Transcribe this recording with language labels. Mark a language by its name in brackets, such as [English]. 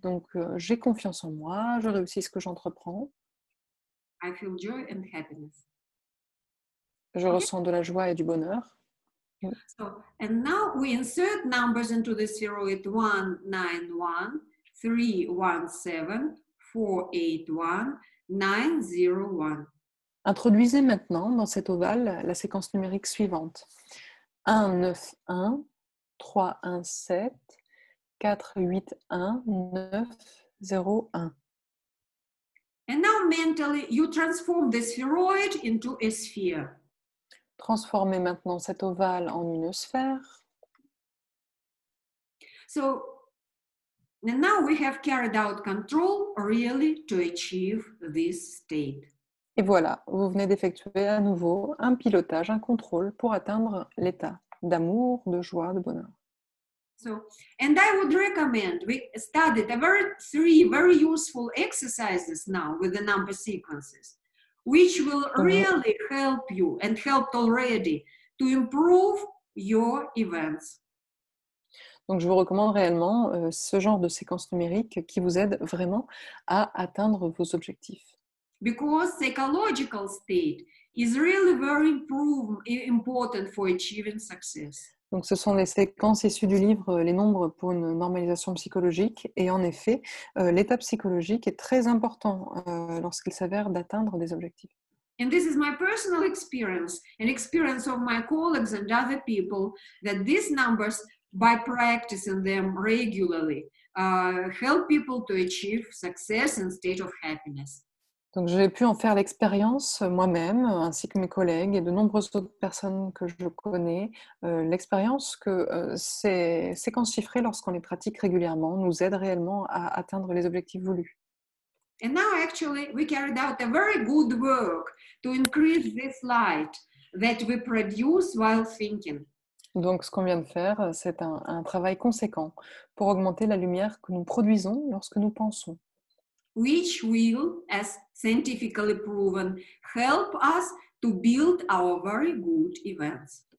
[French] Donc, j'ai confiance en moi, je réussis ce que j'entreprends. [English] I feel joy and happiness. [French] Je ressens de la joie et du bonheur. [English] So, and now we insert numbers into the spheroid 1, 9, 1, 3, 1, 7, 4, 8, 1, 9, 0, 1. [French] Introduisez maintenant dans cet ovale la séquence numérique suivante. 1, 9, 1, 3, 1, 7, 4, 8, 1, 9, 0, 1. [English] And now mentally you transform the spheroid into a sphere. [French] Transformez maintenant cet ovale en une sphère. [English] So, and now we have carried out control really to achieve this state. [French] Et voilà, vous venez d'effectuer à nouveau un pilotage, un contrôle pour atteindre l'état d'amour, de joie, de bonheur. [English] So, and I would recommend we studied three very useful exercises now with the number sequences, which will really help you and helped already to improve your events. [French] Donc, je vous recommande réellement ce genre de séquence numérique qui vous aide vraiment à atteindre vos objectifs. [English] Because psychological state is really very important for achieving success. [French] Donc, ce sont les séquences issues du livre Les nombres pour une normalisation psychologique. Et en effet, l'état psychologique est très important lorsqu'il s'avère d'atteindre des objectifs. [English] And this is my personal experience, an experience of my colleagues and other people, that these numbers, by practicing them regularly, help people to achieve success and state of happiness. [French] Donc, j'ai pu en faire l'expérience moi-même, ainsi que mes collègues et de nombreuses autres personnes que je connais, l'expérience que ces séquences chiffrées, lorsqu'on les pratique régulièrement, nous aident réellement à atteindre les objectifs voulus. [English] And now actually we carried out a very good work to increase this light that we produce while thinking. [French] Donc, ce qu'on vient de faire, c'est un travail conséquent pour augmenter la lumière que nous produisons lorsque nous pensons. [English] Which will, as scientifically proven, help us to build our very good events.